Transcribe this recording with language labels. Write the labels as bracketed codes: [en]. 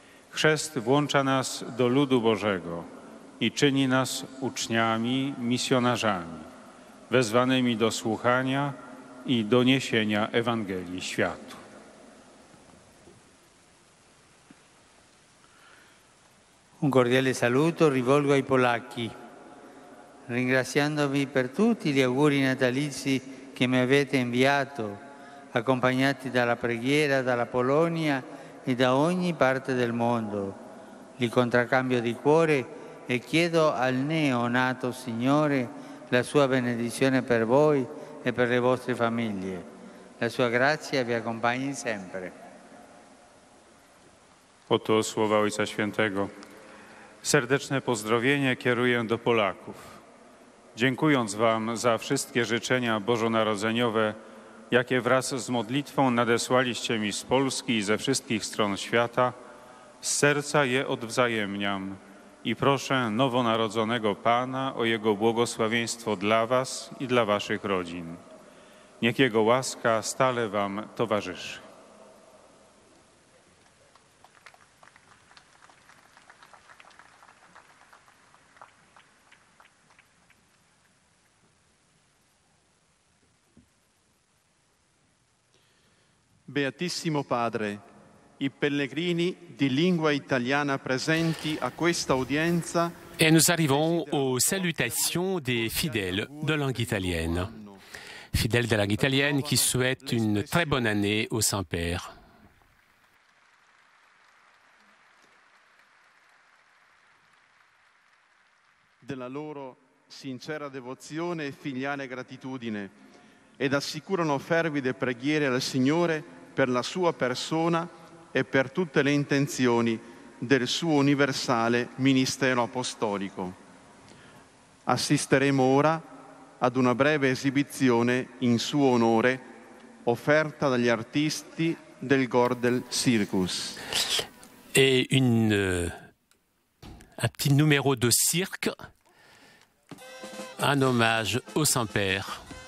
[pl] Chrzest włącza nas do ludu Bożego i czyni nas uczniami, misjonarzami, wezwanymi do słuchania i do niesienia Ewangelii światu. [it] Un cordiale saluto rivolgo ai polacchi, ringraziandovi per tutti gli auguri natalizi che mi avete inviato, accompagnati dalla preghiera dalla Polonia e da ogni parte del mondo. Li contraccambio di cuore e chiedo al neonato Signore la sua benedizione per voi e per le vostre famiglie. La sua grazia vi accompagni sempre. [pl] Oto słowa Ojca Świętego. Serdeczne pozdrowienie kieruję do Polaków. Dziękując Wam za wszystkie życzenia bożonarodzeniowe, jakie wraz z modlitwą nadesłaliście mi z Polski i ze wszystkich stron świata, z serca je odwzajemniam i proszę nowonarodzonego Pana o Jego błogosławieństwo dla Was i dla Waszych rodzin. Niech Jego łaska stale Wam towarzyszy. [it] Beatissimo Padre, i pellegrini di lingua italiana presenti a questa udienza. [fr] Et nous arrivons aux salutations des fidèles de langue italienne. Fidèles de langue italienne qui souhaitent une très bonne année au Saint-Père. [it] Della loro sincera devozione e filiale gratitudine ed assicurano fervide preghiere al Signore per la sua persona e per tutte le intenzioni del suo universale ministero apostolico. Assisteremo ora ad una breve esibizione in suo onore offerta dagli artisti del Gordel Circus. [fr] Et un petit numéro de cirque, un hommage au Saint-Père.